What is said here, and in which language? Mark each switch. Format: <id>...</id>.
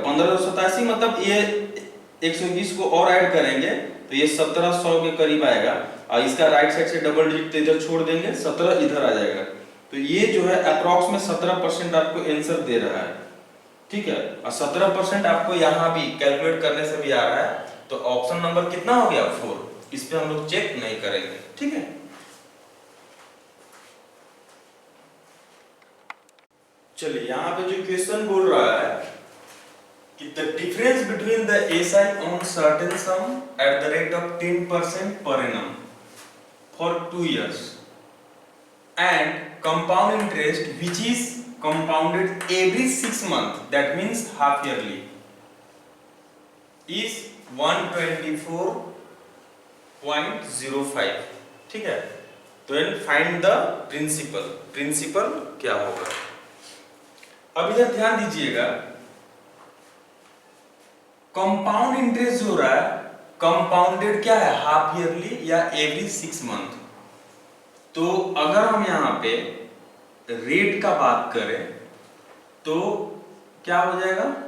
<hi>1587, मतलब ये 121 को और ऐड करेंगे तो ये 1700 के करीब आएगा, और इसका राइट साइड से डबल डिजिट इधर छोड़ देंगे, 17 इधर आ जाएगा, तो ये जो है अप्रोक्स में 17% आपको आंसर दे रहा है। ठीक है, और 17% आपको यहाँ भी कैलकुलेट करने से भी आ रहा है, तो ऑप्शन नंबर कितना हो गया? 4। इस पे हम लोग चेक नहीं करेंगे। ठीक है, चलिए यहाँ पे जो क्वेश्चन बोल रहा है कि</hi> <en>The difference between the SI on certain sum at the rate of 10% per annum for 2 years and compound interest which is compounded every 6 months, that means half yearly, is 124.05।</en> <hi>ठीक है, तो फाइंड द प्रिंसिपल। प्रिंसिपल क्या होगा? अब इधर ध्यान दीजिएगा, compound interest जो हो रहा है, कंपाउंडेड क्या है? हाफ ईयरली या एवरी 6 मंथ। तो अगर हम यहाँ पे रेट का बात करें तो क्या हो जाएगा?</hi>